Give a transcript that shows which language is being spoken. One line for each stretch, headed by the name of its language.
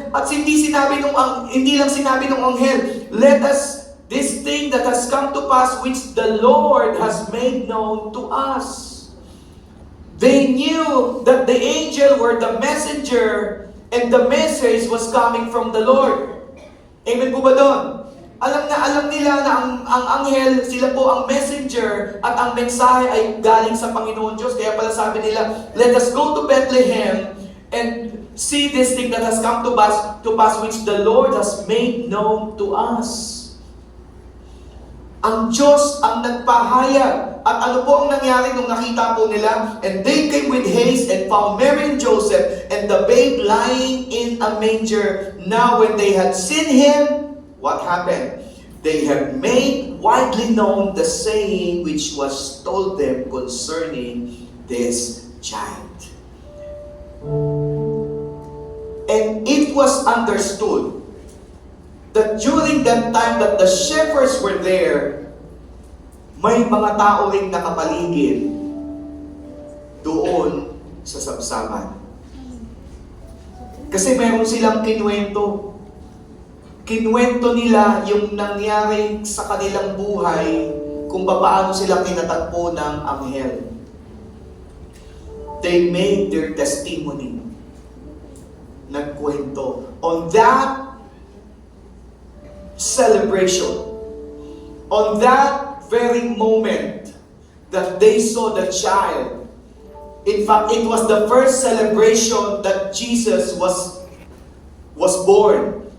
Filipino: At hindi lang sinabi ng anghel,
English: "Let us, this thing that has come to pass, which the Lord has made known to us." They knew that the angel were the messenger and the message was coming from the Lord.
Filipino: Amen po ba doon? Alam nila na ang anghel, sila po ang messenger at ang mensahe ay galing sa Panginoon Diyos. Kaya pala sabi nila,
English: "Let us go to Bethlehem and see this thing that has come to pass which the Lord has made known to us."
Filipino: Ang Diyos ang nagpahayag. At ano po ang nangyari nung nakita po nila?
English: "And they came with haste and found Mary and Joseph and the babe lying in a manger. Now when they had seen him," what happened? "They have made widely known the saying which was told them concerning this child." And it was understood that during that time that the shepherds were there,
Filipino: may mga tao ring nakapaligid doon sa sabsaban. Kasi meron silang kinwento. Kinwento nila yung nangyari sa kanilang buhay kung paano sila tinatagpo ng anghel.
English: They made their testimony.
Filipino: Nagkwento.
English: On that celebration, on that very moment that they saw the child, in fact, it was the first celebration that Jesus was born.